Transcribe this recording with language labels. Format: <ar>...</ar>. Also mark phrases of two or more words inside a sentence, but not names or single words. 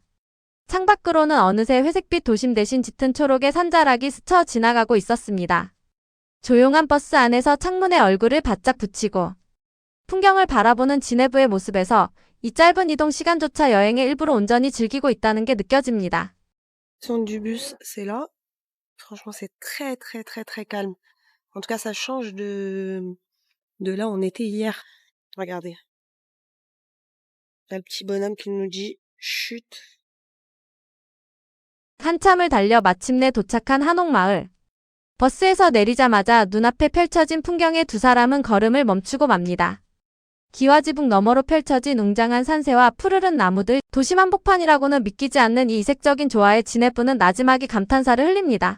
<ko>창밖으로는 어느새 회색빛 도심 대신 짙은 초록의 산자락이 스쳐 지나가고 있었습니다. 조용한 버스 안에서 창문에 얼굴을 바짝 붙이고 풍경을 바라보는 지네브의 모습에서 이 짧은 이동 시간조차 여행의 일부로 온전히 즐기고 있다는 게 느껴집니다.</ko> <fr>Du bus, c'est là. Franchement, c'est très, très, très, très calme. En tout cas, ça change de là où on était hier. Regardez. Là, le petit bonhomme qui nous dit chut.</fr> <ko>한참을 달려 마침내 도착한 한옥마을. 버스에서 내리자마자 눈앞에 펼쳐진 풍경에 두 사람은 걸음을 멈추고 맙니다. 기와지북 너머로 펼쳐진 웅장한 산세와 푸르른 나무들, 도심 한복판이라고는 믿기지 않는 이 이색적인 조화에 지네부는 나지막이 감탄사를 흘립니다.</ko>